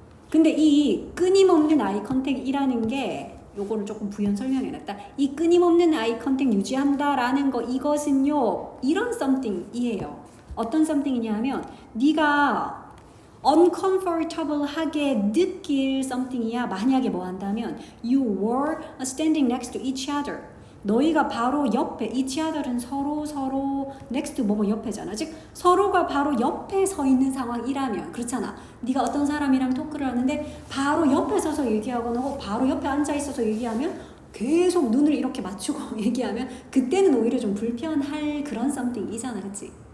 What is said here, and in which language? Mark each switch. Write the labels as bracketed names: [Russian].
[Korean] 근데 이 끊임없는 아이 컨택이라는 게 요거를 조금 부연 설명해놨다. 이 끊임없는 아이 컨택 유지한다라는 거 이것은요 이런 something이에요. 어떤 something이냐 하면 네가 uncomfortable하게 느낄 something이야. 만약에 뭐 한다면 [English] you were standing next to each other. [Korean] 너희가 바로 옆에 each other은 서로 next 뭐뭐 옆에잖아. 즉 서로가 바로 옆에 서 있는 상황이라면 그렇잖아. 네가 어떤 사람이랑 토크를 하는데 바로 옆에 서서 얘기하거나 바로 옆에 앉아 있어서 얘기하면 계속 눈을 이렇게 맞추고 얘기하면 그때는 오히려 좀 불편할 그런 something이잖아. 그치?